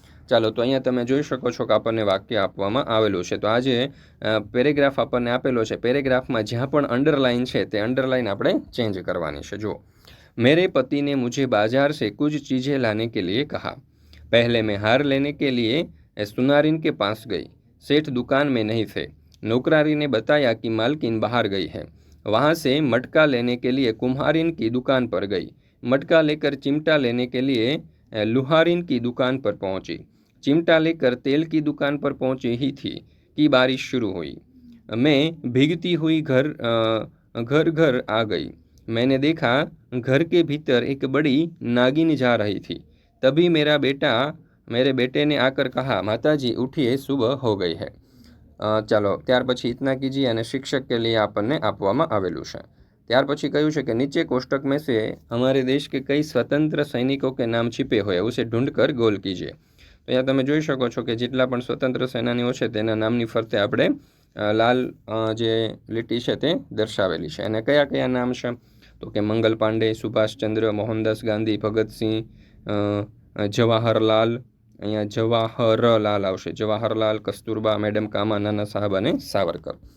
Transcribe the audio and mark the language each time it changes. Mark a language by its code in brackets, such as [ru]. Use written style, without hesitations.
[gu] ચાલો તો અહીંયા તમે જોઈ શકો છો કે આપણને વાક્ય આપવામાં આવેલું છે। તો આ જે પેરેગ્રાફ આપણને આપેલો છે, પેરેગ્રાફમાં જ્યાં પણ અંડરલાઇન છે તે અંડરલાઇન આપણે ચેન્જ કરવાની છે। [hi] જો मेरे पति ने मुझे बाजार से कुछ चीज़ें लाने के लिए कहा। पहले मैं हार लेने के लिए सुनारिन के पास गई। सेठ दुकान में नहीं थे। नौकरानी ने बताया कि मालकिन बाहर गई है। वहाँ से मटका लेने के लिए कुम्हारिन की दुकान पर गई। मटका लेकर चिमटा लेने के लिए लुहारिन की दुकान पर पहुँची। चिमटा लेकर तेल की दुकान पर पहुँची ही थी कि बारिश शुरू हुई। मैं भीगती हुई घर घर आ गई। मैंने देखा घर के भीतर एक बड़ी नागिन जा रही थी। तभी मेरे बेटे ने आकर कहा, माताजी उठिए, सुबह हो गई है। [gu] ચાલો ત્યાર પછી [hi] इतना कीजिए [gu] અને [hi] शिक्षक के लिए [gu] આપણને આપવામાં આવેલું છે। ત્યાર પછી કહ્યું છે કે નીચે કોષ્ટક [hi] में से हमारे देश के कई स्वतंत्र सैनिकों के नाम छिपे हुए उसे ढूंढकर गोल कीजिए। [gu] તો અહીંયા તમે જોઈ શકો છો કે જેટલા પણ સ્વતંત્ર સેનાનીઓ છે તેના નામની ફરતે આપણે લાલ જે લીટી છે તે દર્શાવેલી છે। અને કયા કયા નામ છે તો કે મંગલ પાંડે, સુભાષચંદ્ર, મોહનદાસ ગાંધી, ભગતસિંહ, જવાહરલાલ, અહીંયા જવાહરલાલ આવશે, જવાહરલાલ, કસ્તુરબા, મેડમ કામા, નાના સાહેબ અને સાવરકર।